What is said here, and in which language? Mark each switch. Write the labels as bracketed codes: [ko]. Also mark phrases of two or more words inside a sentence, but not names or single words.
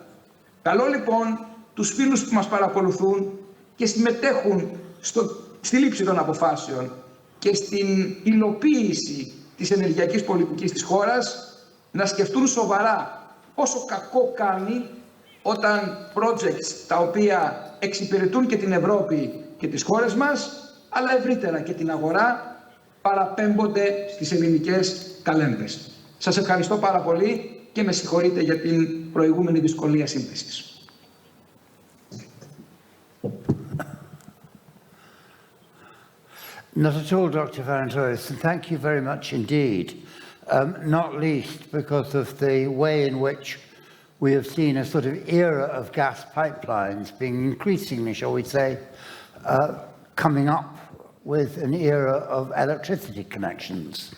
[el] Καλώ λοιπόν τους φίλους που μας παρακολουθούν και συμμετέχουν στη λήψη των αποφάσεων και στην υλοποίηση της ενεργειακής πολιτικής της χώρας να σκεφτούν σοβαρά πόσο κακό κάνει όταν projects τα οποία εξυπηρετούν και την Ευρώπη και τις χώρες μας, αλλά ευρύτερα και την αγορά, παραπέμπονται στις ελληνικές καλέμπες. Σας ευχαριστώ πάρα πολύ και με συγχωρείτε για την προηγούμενη δυσκολία σύνθεσης. [en] Not at all, Dr. Varantoris, and thank you very much indeed, not least because of the way in which we have seen a sort of era of gas pipelines being increasingly, shall we say, coming up with an era of electricity connections.